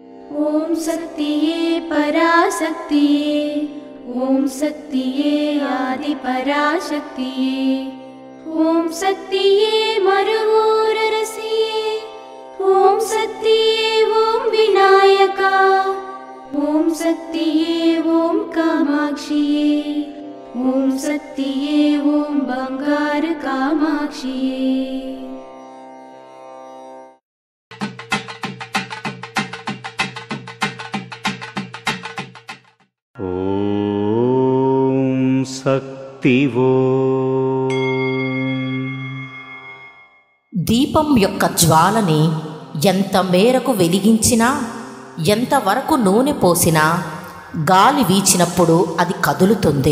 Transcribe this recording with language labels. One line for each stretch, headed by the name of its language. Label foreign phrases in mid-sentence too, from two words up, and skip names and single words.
Tamil: ஓம் சக்தியே பராசக்தியே, ஓம் சக்தியே ஆதி பராசக்தியே, ஓம் சக்தியே மருவூரரசியே, ஓம் சக்தியே ஓம் விநாயகா, ஓம் சக்தியே ஓம் காமாட்சியே, ஓம் சக்தியே ஓம் பங்கார காமாட்சியே। ஓம் சக்திவோ.
Telugu: దీపం యొక్క జ్వాలని ఎంత మేరకు వెలిగించినా, ఎంతవరకు నూనె పోసినా గాలి వీచినప్పుడు అది కదులుతుంది.